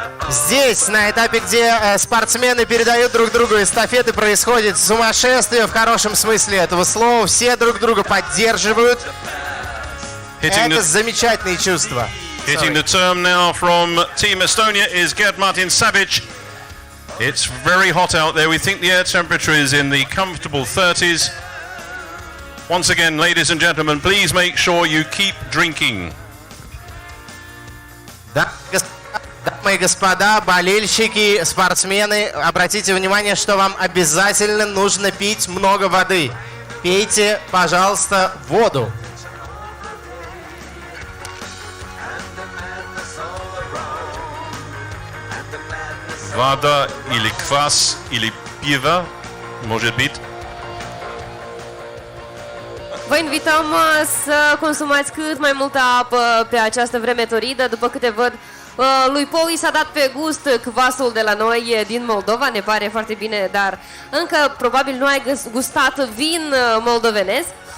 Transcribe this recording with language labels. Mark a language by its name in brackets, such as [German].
[Russian] Здесь, на этапе, где спортсмены передают друг другу эстафеты, происходит сумасшествие в хорошем смысле этого слова. Все друг друга поддерживают. Это замечательные чувства. [English] Hitting the turn now from Team Estonia is Gerd Martin Savic. It's very hot out there. We think the air temperature is in the comfortable 30s. Once again, ladies and gentlemen, please make sure you keep drinking. [Russian] Дамы и господа, болельщики, спортсмены, обратите внимание, что вам обязательно нужно пить много воды. Пейте, пожалуйста, воду. Вода или квас, или пиво, может быть. [Romanian] Vă invităm să consumați cât mai multă apă pe această vreme toridă. După câte văd, lui Poli s-a dat pe gust kvasul de la noi din Moldova, ne pare foarte bine, dar încă probabil nu ai gustat vin moldovenesc.